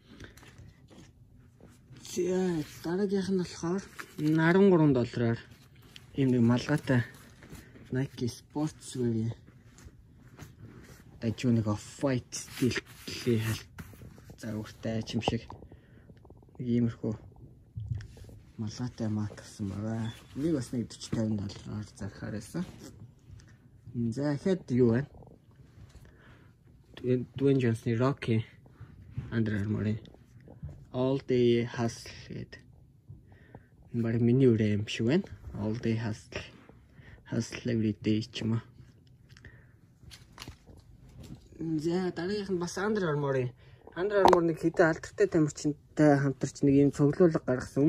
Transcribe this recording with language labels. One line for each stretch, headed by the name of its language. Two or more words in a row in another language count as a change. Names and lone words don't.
Mongolian: За дараагийнх нь болохоор $13-аар ийм нэг малгайтай Nike Sportswear дайггүй off-white стилтэй загвартай юм шиг нэг иймэрхүү малгайтай мак гэсэн байна. Энийг бас нэг $40-50 зархаар байсан. За хэд юу вэ? Dwayne Johnson-ы Rocky Under Armour All Day Hustle гэдэг. Энэ баг миний үрээ юм шиг байна. All Day Hustle Every Day ч юм уу. За дараагийнх нь бас Under Armour нэг хэдэн алдартай тамирчинтай хамтарч нэг юм цуглуулга гаргасан.